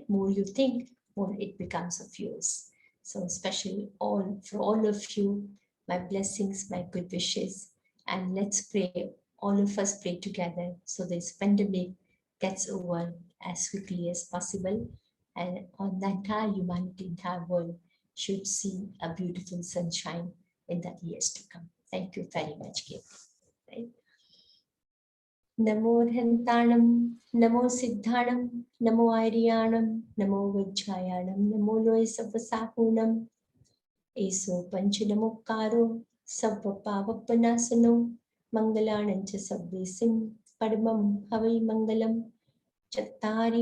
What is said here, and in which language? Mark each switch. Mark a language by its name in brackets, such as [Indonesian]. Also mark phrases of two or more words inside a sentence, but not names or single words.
[English] More you think, more it becomes of yours. So especially for all of you, my blessings, my good wishes, and let's pray, all of us pray together so this pandemic gets over as quickly as possible, and on the entire humanity, entire world should see a beautiful sunshine in the years to come. Thank you very much, Kate. Right? [Prakrit languages] Namo Dhantanam, Namo Siddhanam, Namo Airiyanam, Namo Vajjayanam, Namo Loe Savasahunam, Eso Panchanamukaro, Sabba Pavapanasano, Mangalanancha Sabbesim, Padmam Havai Mangalam, Chattari